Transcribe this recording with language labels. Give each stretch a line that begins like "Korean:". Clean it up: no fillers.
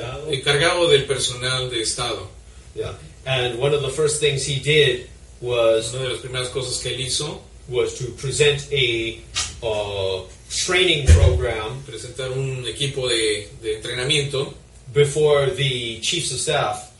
Spanish: Encargado del personal de Estado. Yeah.
English: And one of the first things he did was
Spanish: Una de las primeras cosas que él hizo,
English: to present a training program
Spanish: presentar un equipo de entrenamiento
English: before the chiefs of staff